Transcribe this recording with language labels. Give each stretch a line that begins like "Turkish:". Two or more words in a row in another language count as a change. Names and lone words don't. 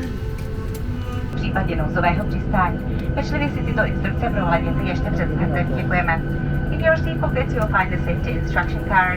Czech: V případě nouzového přistání pečlivě si tyto instrukce prohlédněte ještě před startem. Děkujeme.
English: In your seat pockets you will find the safety instruction cards.